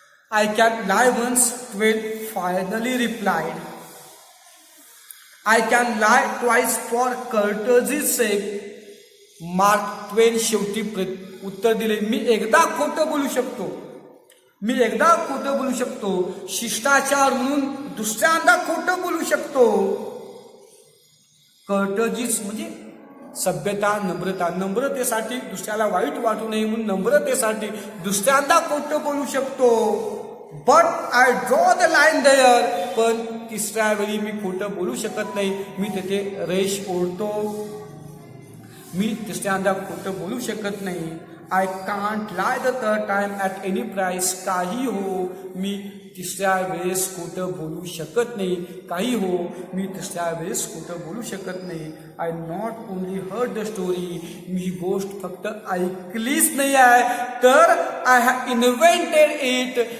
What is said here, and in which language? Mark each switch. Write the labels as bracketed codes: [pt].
[en] I can lie once, Twain finally replied. I can lie twice for courtesy's sake. [mr] Mark ट्वेन शेवटी उत्तर दिले, मी एकदा खोटं बोलू शकतो, मी एकदा खोटं बोलू शकतो, शिष्टाचार म्हणून दुसऱ्यांदा खोटं बोलू शकतो. कर्टजीच म्हणजे सभ्यता, नम्रता. नम्रतेसाठी, दुसऱ्याला वाईट वाटू नये म्हणून नम्रतेसाठी दुसऱ्यांदा खोटं बोलू शकतो. [en] But I draw the line there. [mr] पण तिसऱ्या वेळी मी खोटं बोलू शकत नाही, मी तेथे रेष ओढतो. मी तिसऱ्यांदा खोटं बोलू शकत नाही. [en] I can't lie the third time at any price. [mr] काही हो, मी तिसऱ्या वेळेस खोटं बोलू शकत नाही. काही हो, मी तिसऱ्या वेळेस खोटं बोलू शकत नाही. [en] I not only heard the story. [mr] मी ही गोष्ट फक्त ऐकलीच नाही आहे, तर [en] I have invented it.